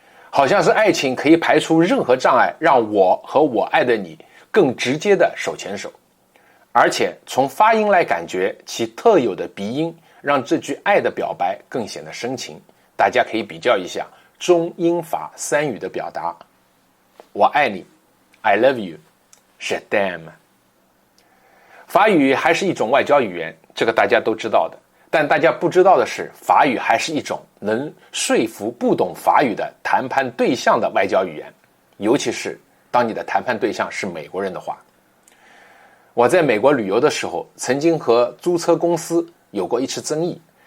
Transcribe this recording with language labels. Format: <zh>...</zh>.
<zh>好像是爱情可以排除任何障碍，让我和我爱的你更直接的手牵手。而且从发音来感觉，其特有的鼻音让这句爱的表白更显得深情。大家可以比较一下中英法3语的表达。我爱你</zh> <en>I love you</en> <fr>je t'aime。</fr> <zh>法语还是一种外交语言，这个大家都知道的。但大家不知道的是，法语还是一种能说服不懂法语的谈判对象的外交语言，尤其是当你的谈判对象是美国人的话。我在美国旅游的时候，曾经和租车公司有过一次争议。</zh>